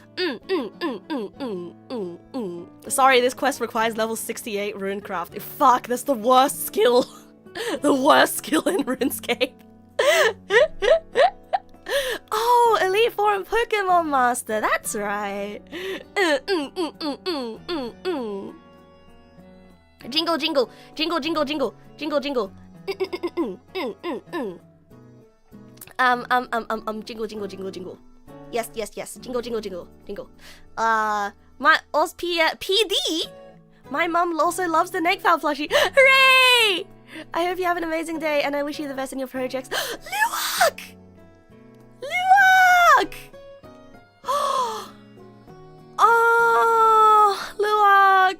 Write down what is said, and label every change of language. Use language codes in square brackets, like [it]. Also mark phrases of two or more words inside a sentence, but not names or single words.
[en] Sorry, this quest requires level 68 runecraft. Fuck, that's the worst skill. The worst skill in RuneScape. Oh, Elite Four and Pokemon Master, that's right. Jingle, jingle, jingle, jingle, jingle, jingle, jingle. Jingle, jingle, jingle, jingle. Yes, jingle, jingle, jingle, jingle. My PD. My mum also loves the Negfowl plushie. Hooray! I hope you have an amazing day, and I wish you the best in your projects. Luwak! Luwak! Oh, Luwak!